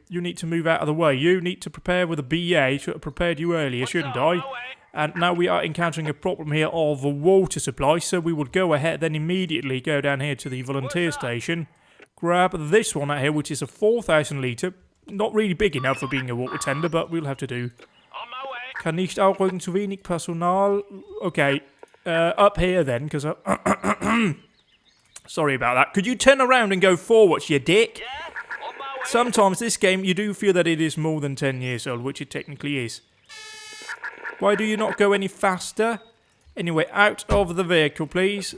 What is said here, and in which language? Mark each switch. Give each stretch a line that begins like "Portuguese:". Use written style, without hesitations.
English: You need to move out of the way. You need to prepare with a BA. Should have prepared you earlier, shouldn't I? And now we are encountering a problem here of a water supply, so we will go ahead then immediately go down here to the volunteer station. Grab this one out here, which is a 4,000 litre. Not really big enough for being a water tender, but we'll have to do.
German: Kann nicht aufrücken, zu wenig Personal.
English: Okay, up here then, because sorry about that. Could you turn around and go forwards, you dick? Sometimes this game, you do feel that it is more than 10 years old, which it technically is. Why do you not go any faster? Anyway, out of the vehicle, please.